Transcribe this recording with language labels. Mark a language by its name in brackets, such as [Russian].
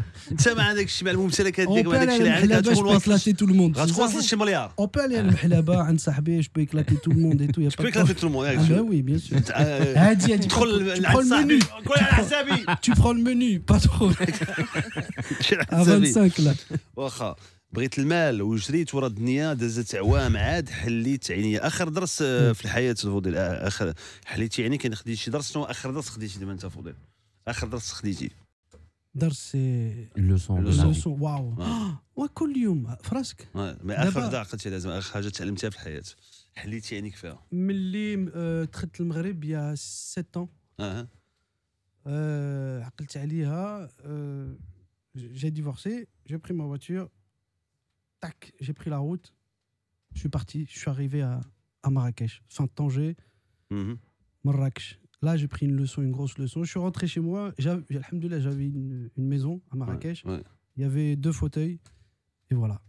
[Arabic] انت مع داك الشيء مع الممتلكات ديالك وهذاك الشيء اللي عندك غتكون واصل [French] tout le monde. [Arabic] غتواصل شي مليار. [French] On peut aller à المحلبة [Arabic] عند صاحبي, [French] je peux éclater tout le monde et tout. Tu peux éclater tout le monde. Ah oui, bien sûr. Tu prends le menu. Tu prends le menu, pas trop. À 25 là. [Arabic] واخا بغيت المال وجريت ورا الدنيا دازت عوام عاد حليت عينيا. اخر درس في الحياه فضيل اخر حليت يعني كان خديت شي درس. شنو اخر درس خديتي دابا انت فضيل؟ اخر درس خديتي درس اللوسون واو وكل يوم فراسك. مي اخر وحده عقلتي لازم اخر حاجه تعلمتها في الحياه حليتي عينيك فيها ملي دخلت المغرب يا 7 ans. عقلت عليها. [French] J'ai divorcé, j'ai pris ma voiture, tac, j'ai pris la route, je suis parti, je suis arrivé à Marrakech, fin de Tanger, Marrakech. Là, j'ai pris une leçon, une grosse leçon. Je suis rentré chez moi, alhamdoulilah, j'avais une maison à Marrakech, il y avait 2 fauteuils, et voilà.